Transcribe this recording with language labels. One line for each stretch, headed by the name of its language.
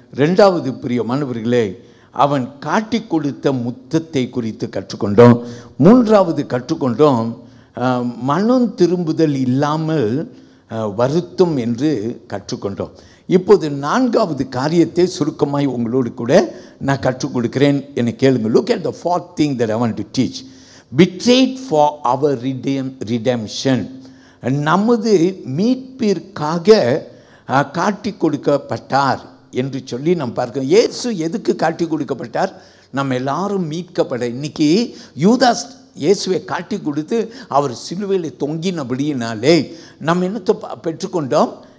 Tamil: 2வது பிரியமானவர்களே, அவன் காட்டி கொடுத்த முத்தத்தை குறித்து கற்றுக்கொண்டோம். 3வது கற்றுக்கொண்டோம் மனம் திரும்புதல் இல்லாமல் வருத்தம் என்று கற்றுக்கொண்டோம். இப்போது 4வது காரியத்தை சுருக்கமாய் உங்களோடு கூட நான் கற்றுக் கொடுக்கிறேன். என்னை கேளுங்க.
English: Look at the 4th thing that I want to teach. Betrayed for our redemption.
Tamil: நமது மீட்பிற்காக காட்டி கொடுக்கப்பட்டார் என்று சொல்லி நாம் பார்க்கிறோம். இயேசு எதுக்கு காட்டி கொடுக்கப்பட்டார்? நம்ம எல்லாரும் மீட்கப்பட. இன்னைக்கு யூதாஸ் இயேசுவை காட்டி கொடுத்து அவர் சிலுவையில் தொங்கினபடியினாலே நம்ம என்னத்தை பெற்றுக்கொண்டோம்?